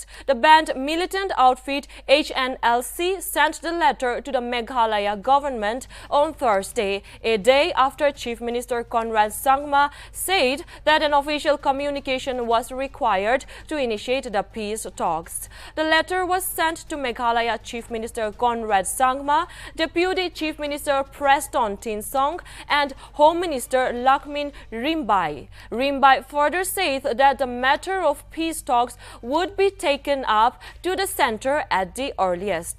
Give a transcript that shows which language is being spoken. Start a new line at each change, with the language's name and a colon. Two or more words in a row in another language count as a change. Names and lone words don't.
English: The banned militant outfit HNLC sent the letter to the Meghalaya government on Thursday, a day after Chief Minister Conrad Sangma said that an official communication was required to initiate the peace talks. The letter was sent to Meghalaya Chief Minister Conrad Sangma, Deputy Chief Minister Preston Tinsong and Home Minister Lakmin Rimbai. Rimbai further said that the matter of peace talks would be taken up to the center at the earliest.